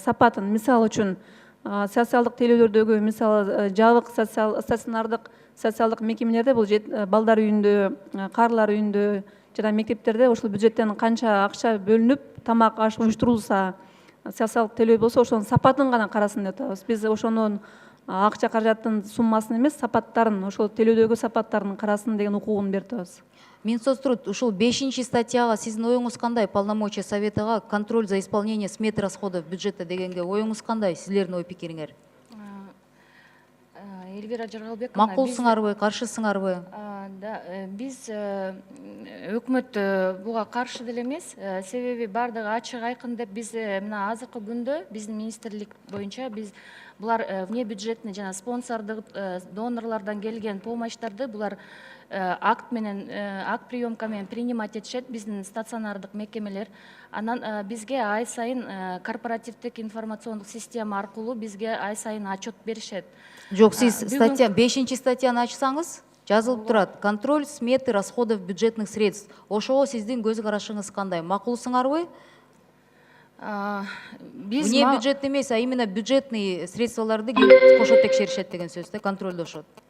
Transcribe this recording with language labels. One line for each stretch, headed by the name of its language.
Kyrgyz: Сапатын, мисалы үчүн социалдык төлөөлөрдөгү, мисалы жабык стационардык социалдык мекемелерде, бул балдар үйүндө, карлар үйүндө жана мектептерде ошол бюджеттен канча акча бөлүнүп, тамак аш уюштурулса, социалдык төлөө болсо, ошонун сапатын гана карасын деп атабыз. Биз ошонун акча каражаттын суммасын эмес, сапаттарын, ошол төлөөдөгү сапаттарын карасын деген укугун берип атабыз. Минсоцтруд ушул 5-чи статьяга сиздин оюңуз кандай?
Russian: Полномочия советыга контроль за исполнение сметы расходов бюджета
Kyrgyz: дегенге оюңуз кандай? Силердин ой пикириңер? Эльвира Жаргалбековна, макулсыңарбы, каршысыңарбы? Да, биз өкмөт буга каршы деле эмес, себеби бардыгы ачык айкын деп биз мына азыркы күндө биздин министрлик боюнча биз булар внебюджетный жана спонсордук донорлордон келген помощьтарды булар акт приемка менен принимать этишет биздин стационардык мекемелер. Анан бизге ай сайын корпоративдик информациондук система аркылуу бизге ай сайын отчет беришет. Жок, сиз статья 5-чи статьяны ачсаңыз, жазылып турат:
Russian: контроль сметы расходов бюджетных средств.
Kyrgyz: Ошого сиздин көз карашыңыз кандай? Макулсыңарбы? Не бюджет эмес,
Russian: а именно бюджетный
Kyrgyz: средстволарды кошо текшеришет деген сөз да, контролдошот.